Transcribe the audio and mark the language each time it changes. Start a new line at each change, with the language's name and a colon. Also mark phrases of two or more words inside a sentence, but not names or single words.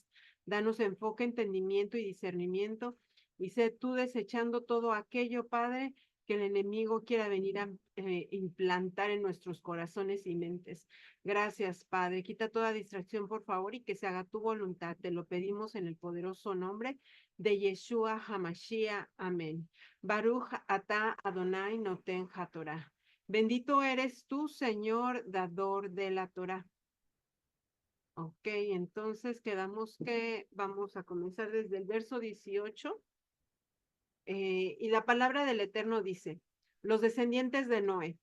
Spanish: Danos enfoque, entendimiento y discernimiento y sé tú desechando todo aquello, Padre, que el enemigo quiera venir a implantar en nuestros corazones y mentes. Gracias, Padre. Quita toda distracción, por favor, y que se haga tu voluntad. Te lo pedimos en el poderoso nombre de
Hebrew: ישוע המשיח.
Spanish: Amén.
Hebrew: ברוך אתה אדוני נותן התורה.
Spanish: Bendito eres tú, Señor, dador de la Torah. Ok, entonces quedamos que vamos a comenzar desde el verso 18. Y la palabra del Eterno dice, los descendientes de Noé.